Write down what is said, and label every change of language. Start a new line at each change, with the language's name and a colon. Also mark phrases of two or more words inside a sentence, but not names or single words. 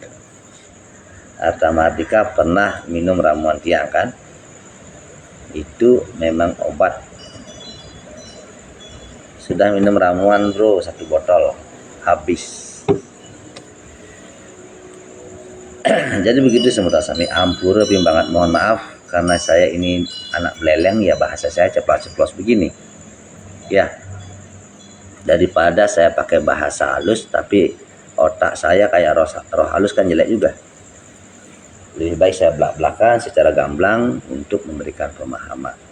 Indonesian: Arta Mardika pernah minum ramuan tiang kan? Itu memang obat. Sudah minum ramuan bro, 1 botol habis. Jadi begitu semua sami, ampura banget, mohon maaf karena saya ini anak beleleng ya, bahasa saya ceplos-ceplos begini. Ya, daripada saya pakai bahasa halus tapi otak saya kayak roh halus kan jelek juga. Lebih baik saya belak-belakan secara gamblang untuk memberikan pemahaman.